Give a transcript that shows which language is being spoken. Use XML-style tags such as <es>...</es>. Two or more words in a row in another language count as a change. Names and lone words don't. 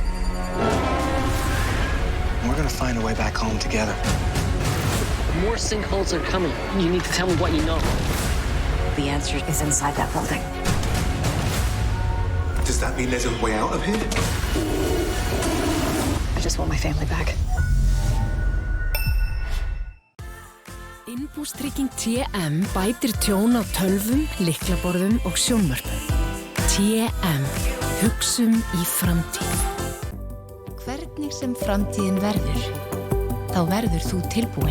<en>We're gonna find a way back home together. More sinkholes are coming. You need to tell me what you know. The answer is inside that building. Does that mean there's a way out of here? I just want my family back.</en> <is>Innbústrygging TM bætir tjón á tölvum, lyklaborðum og sjónvörpum. TM. Hugsum í framtíð. Hvernig sem framtíðin verður, þá verður þú tilbúin.</is>